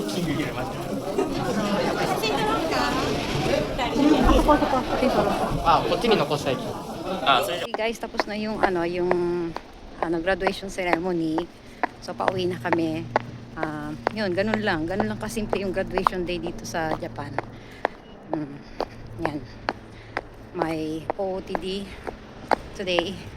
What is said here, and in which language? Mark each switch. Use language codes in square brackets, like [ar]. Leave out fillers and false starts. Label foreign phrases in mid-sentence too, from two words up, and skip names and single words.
[ja] あそこ写真撮ろう。あ、こっちに残したい。あ、それじゃ [tl] Guys, tapos na yung [en] graduation ceremony. [tl] So pauwi na kami. Yun, ganun lang kasimple yung [en] graduation day [tl] dito sa Japan. Yan. May [en] OOTD today.